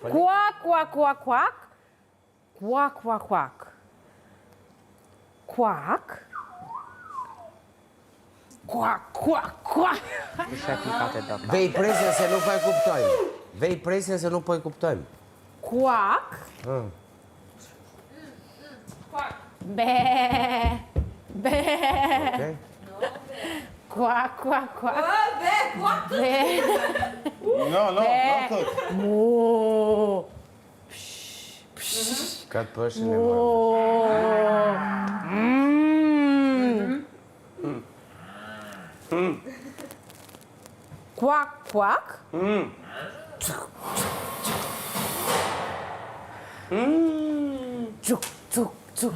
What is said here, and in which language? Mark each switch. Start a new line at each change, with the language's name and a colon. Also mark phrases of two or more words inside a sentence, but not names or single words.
Albanian: Kuak, kuak, kuak, kuak. Kuak, kuak, kuak. Kuak. Kuak, kuak, kuak. Vej presja se nuk po e kuptojmë. Vej presja se nuk po e kuptojmë. Kuak. Be. Be. Okej? Kuak, kuak, kuak. Be, kuak. Be.
English: No, no,
Albanian: thot. Mu. Ka të pëshin e marrë. Kuak, kuak. Çuk, çuk, çuk.